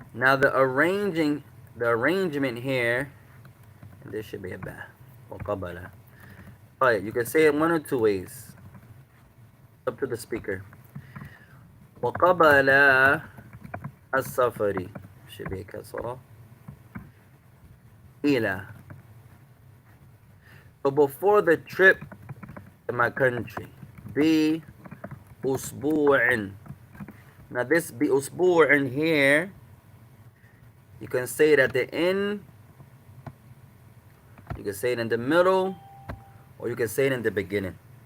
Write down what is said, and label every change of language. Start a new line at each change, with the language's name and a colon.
English: Now the arrangement here, and this should be a ba.
Arabic: وقبل.
English: طيب, you can say it one or two ways. Up to the speaker.
Arabic: وقبل السفر
English: should be
Arabic: كسرة إلى.
English: So before the trip to my country, بأسبوع. Now this بأسبوع here, you can say it at the end, you can say it in the middle, or you can say it in the beginning.